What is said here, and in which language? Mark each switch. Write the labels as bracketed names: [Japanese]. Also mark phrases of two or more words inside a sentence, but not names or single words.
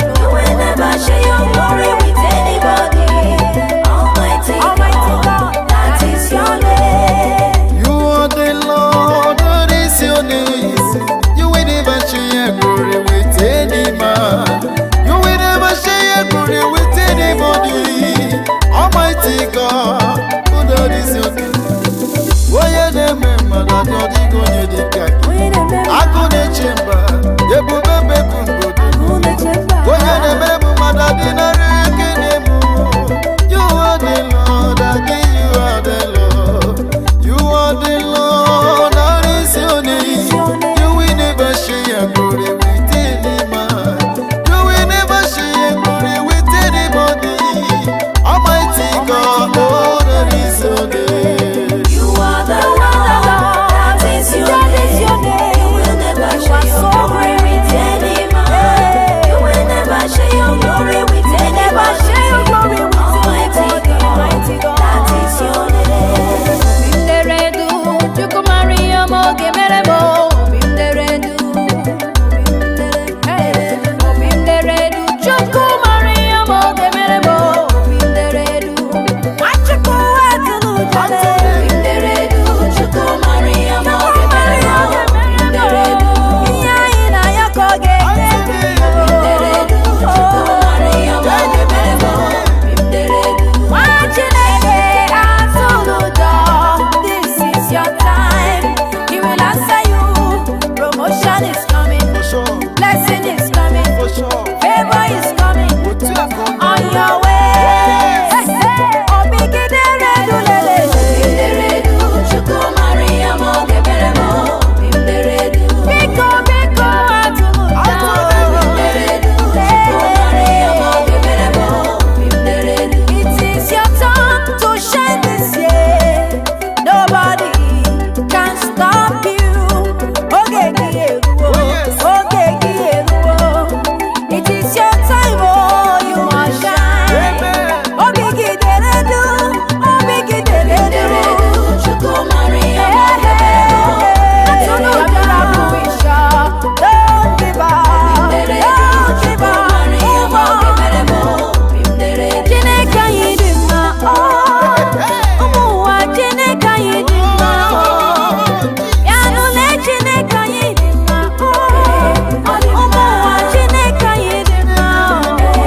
[English] You will never share your glory with anybody. Almighty God, that is your name. You are the Lord, that is your name. You will never share your glory with any man. You will never share your glory with anybody. Almighty God, that is your name. [Igbo] Onye na-eme mmadụ adị, ọ dịghị onye dị ka gị. Agụ na-eche mba, ebube mbeku mbodo. Onye na-emere m mmadụ adị narị ekele m. [English] You are the Lord, I give you are the Lord. You are the Lord, that is your name. You will never share your glory with any man. You will never share your glory with anybody. Almighty God, oh, that is your name. You are the Lord, that is your name. You will never share your glory with any man. You will never share your glory with anybody. Almighty God, that is your name. [Igbo] Binderedu, Chukwu mara ihe ọma oge mere m, o. Binderedu, binderedu. Hey, obi m dere du, Chukwu mara ihe ma ọ ga-emere m, obi m dere du. Nwachukwu atụrụ ụjọ, Obi m dere du, Chukwu mara ihe ma ọ ga-emere m, obi m dere du. Ihe anyị na ya ka ọ ga-eme. Obi m dere du, Chukwu mara ihe ma ọ ga-emere m, obi m dere du. Nwa Chineke atụrụ ụjọ, [English] this is your time. He will answer you. Promotion is coming. For sure. Blessing is coming. For sure. Favor is coming. [Igbo] Otu a ka ọ [English] On your way. Hey, hey. [Igbo] Obi gị dere du lele. Obi m dere du, Chukwu mara ihe ma ọ ga-emere m, obi m dere du. Biko, biko, atụrụ ụjọ. Obi m dere du, Chukwu mara ihe ma ọ ga-emere m, obi m dere du. [English] It is your turn to shine this year. Nobody can stop you. [Igbo] Oge gị eruo. [English] Oh, yes. [Igbo] Oge gị eruo. [English] It is your time, oh, you must shine. Amen. [Igbo] Obi gị dere du, obi gị dere Dere du. du, Chukwu mara ihe ma ọ ga-emere m, obi m dere du. Atụrụ ụjọ. [English] Don't give up. [Igbo] Dere du, [English] Don't give Chukwu up. [Igbo] mara ihe ma ọ ga-emere m, obi m dere du. Chineke anyị dị mma, oh. Ụmụ ụwa, Chineke anyị dị mma, oh. Ya nụ na Chineke anyị dị mma, oh. Ụmụ ụwa, Chineke anyị dị mma, oh.